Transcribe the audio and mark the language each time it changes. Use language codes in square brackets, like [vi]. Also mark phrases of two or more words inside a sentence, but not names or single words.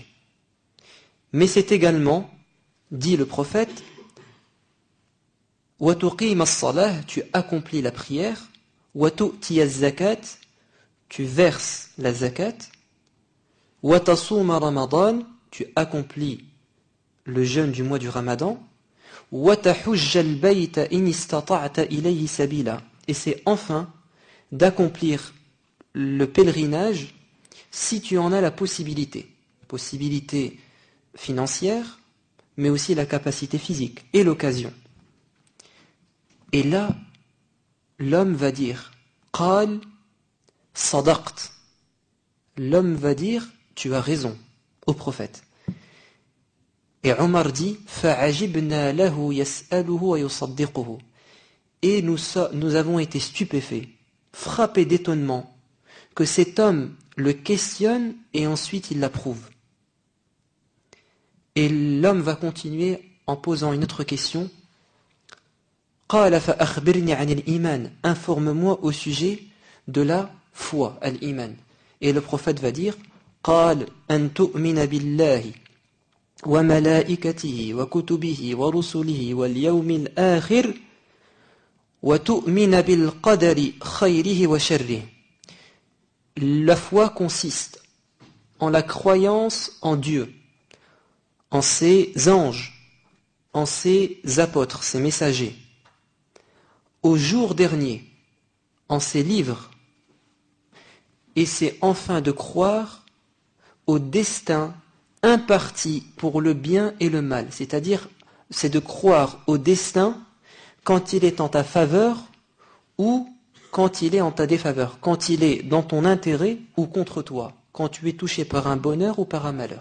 [fr] Mais c'est également, dit le prophète, [ar] وتقيم الصلاة, [fr] tu accomplis la prière, wa [ar] تؤتي الزكاة, [fr] tu verses la zakat, [ar] وتصوم رمضان, [fr] tu accomplis le jeûne du mois du Ramadan, [ar] وتحج البيت إن استطعت إليه سبيلا, [fr] et c'est enfin d'accomplir le pèlerinage si tu en as la possibilité financière, mais aussi la capacité physique et l'occasion. Et là, l'homme va dire [ar] قال صدقت. [fr] L'homme va dire tu as raison au prophète. Et Omar dit [ar] فعجبنا له يسأله ويصدقه. [fr] Et nous avons été stupéfaits, frappés d'étonnement que cet homme le questionne et ensuite il l'approuve. Et l'homme va continuer en posant une autre question. [ar] قال فأخبرني عن الإيمان, [fr] informe-moi au sujet de la foi, al-iman. Et le prophète va dire [ar] قال أن تؤمن بالله وملائكته وكتبه ورسله واليوم الآخر وتؤمن بالقدر خيره وشره. [fr] La foi consiste en la croyance en Dieu, en ses anges, en ses apôtres, ses messagers, au jour dernier, en ses livres, et c'est enfin de croire au destin imparti pour le bien et le mal, c'est-à-dire c'est de croire au destin quand il est en ta faveur ou quand il est en ta défaveur, quand il est dans ton intérêt ou contre toi, quand tu es touché par un bonheur ou par un malheur.